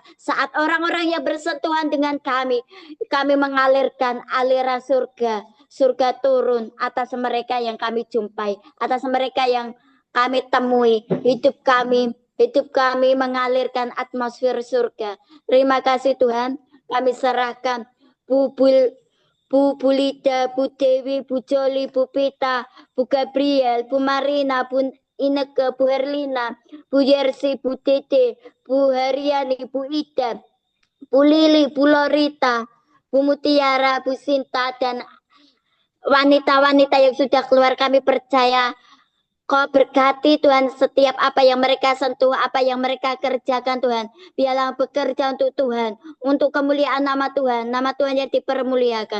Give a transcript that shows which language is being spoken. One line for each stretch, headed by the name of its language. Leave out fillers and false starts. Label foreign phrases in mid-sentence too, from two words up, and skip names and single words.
Indonesian: Saat orang-orang yang bersentuhan dengan kami mengalirkan aliran surga. Surga turun atas mereka yang kami jumpai, atas mereka yang kami temui. Hidup kami mengalirkan atmosfer surga. Terima kasih Tuhan, kami serahkan Bu Bulida, Bu Dewi, Bu Joli, Bu Pita, Bu Gabriel, Bu Marina, Bu Ineke, Bu Herlina, Bu Yersi, Bu Dede, Bu Haryani, Bu Ida, Bu Lili, Bu Lorita, Bu Mutiara, Bu Sinta, dan wanita-wanita yang sudah keluar. Kami percaya Kau berkati Tuhan setiap apa yang mereka sentuh, apa yang mereka kerjakan Tuhan. Biarlah bekerja untuk Tuhan, untuk kemuliaan nama Tuhan yang dipermuliakan.